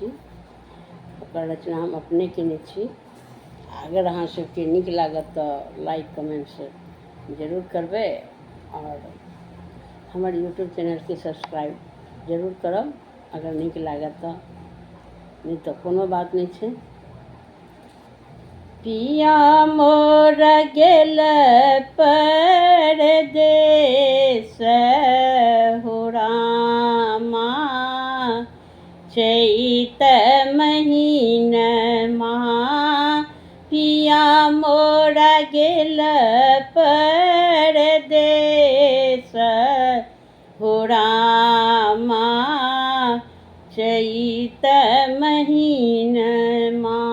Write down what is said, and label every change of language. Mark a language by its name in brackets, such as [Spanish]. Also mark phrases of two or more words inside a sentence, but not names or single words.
[Maithili] ओकर रचना हम अपने केने छी। अगर अहाँ सबके नीक लागत तऽ [English] like comments [Maithili] जरूर करबै और हमर यूट्यूब चैनल के सब्सक्राइब जरूर करब अगर नीक लागत तऽ, नहीं तो कोनो बात नहीं छै। पिया मोर गेल परदेस हो रामा, चैत महीनमा पिया मोर गेल परदेस हो रामा, चैत महीनमा।